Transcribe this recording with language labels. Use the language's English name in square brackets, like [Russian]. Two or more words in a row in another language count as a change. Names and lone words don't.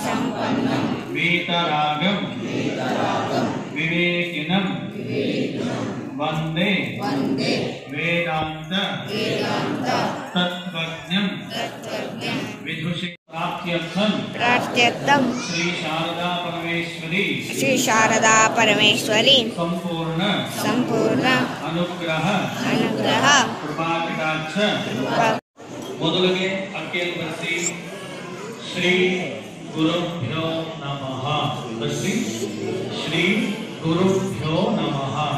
[Sanskrit] वीतरागं विवेकिनं वन्दे वेदांत तत्त्वज्ञं विदुषी प्रार्थ्यर्थं श्री शारदा परमेश्वरी संपूर्ण अनुग्रह कृपाकटाक्ष [Kannada] ಮೊದಲಿಗೆ ಅಕ್ಕಿಯಲ್ಲಿ ಬರೆಸಿ [Sanskrit] ಶ್ರೀ ಗುರುಭ್ಯೋ ನಮಃ ಬರೆಸಿ ಶ್ರೀ ಗುರುಭ್ಯೋ ನಮಃ